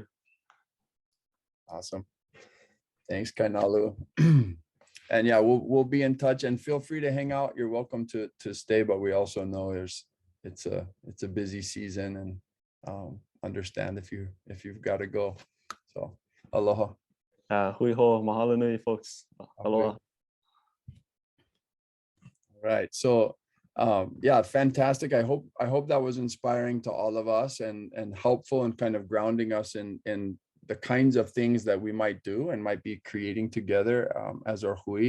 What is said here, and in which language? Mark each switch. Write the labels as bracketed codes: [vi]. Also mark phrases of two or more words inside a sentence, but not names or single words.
[en] Awesome. Thanks, Kainalu. And yeah, we'll be in touch, and feel free to hang out. You're welcome to stay, but we also know it's a busy season, and understand if you've got to go. So aloha. [haw] Hui ho, mahalo nui, folks. Aloha. [en] All right. So yeah, fantastic. I hope that was inspiring to all of us, and helpful, and kind of grounding us in the kinds of things that we might do and might be creating together as our hui.